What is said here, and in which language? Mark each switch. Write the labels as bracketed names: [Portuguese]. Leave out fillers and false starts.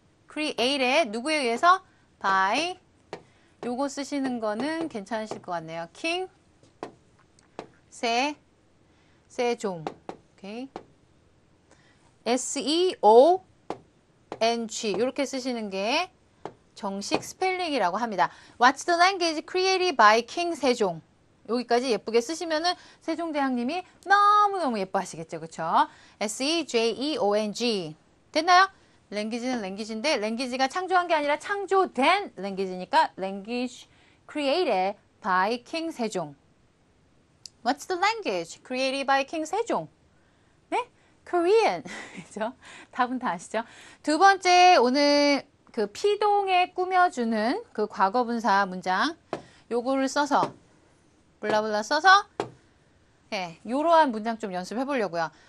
[Korean] created 누구에 의해서? by 요거 쓰시는 거는 괜찮으실 것 같네요. king 세종 오케이 SEONG 이렇게 쓰시는 게 정식 스펠링이라고 합니다. [English] What's the language created by King 세종? [Korean] 여기까지 예쁘게 쓰시면은 세종대왕님이 너무너무 예뻐하시겠죠. 그쵸? S-E-J-E-O-N-G. 됐나요? 랭귀지는 랭귀지인데 랭귀지가 창조한 게 아니라 창조된 랭귀지니까 [English] language created by King 세종. What's the language created by King 세종? [Korean] 네? Korean. 그죠? 답은 다 아시죠? 두 번째 오늘 그 피동에 꾸며주는 그 과거분사 문장 요거를 써서 블라블라 써서 예, 요러한 문장 좀 연습해 보려고요.